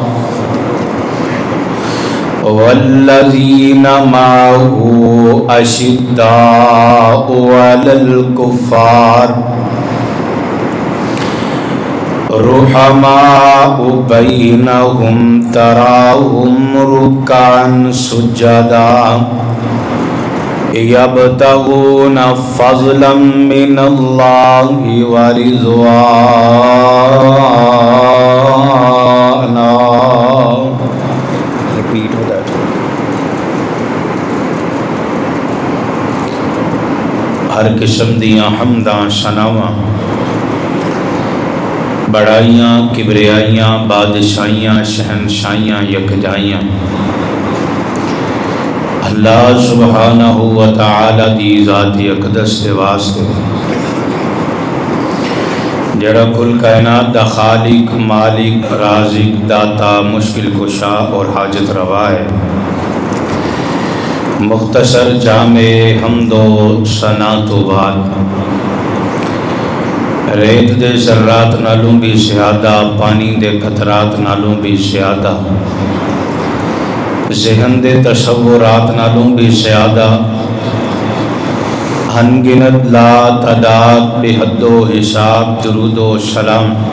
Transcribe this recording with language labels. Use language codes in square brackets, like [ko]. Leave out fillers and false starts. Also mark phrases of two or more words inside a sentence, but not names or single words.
[ar] والذين معه أشداء على الكفار رحماء بينهم تراهم ركعا سجدا يبتغون فضلا من الله ورضوانا [en] Repeat that. [pa] ہر قسم دیاں حمداں ثناواں بڑائیاں کبریائیاں بادشاہیاں شہنشاہیاں یکجائیاں [ar] اللہ سبحانہ و تعالی [pa] دی ذات اقدس دے واسطے جڑا کل کائنات دا خالق مالک رازق داتا مشکل کشا اور حاجت روا ہے مختصر جامع حمد و ثنا تو بعد ریت دے ذرات نالوں بھی زیادہ پانی دے قطرات نالوں بھی زیادہ ذہن دے تصورات نالوں بھی زیادہ انگنت لا تعداد بے حد و حساب درود و سلام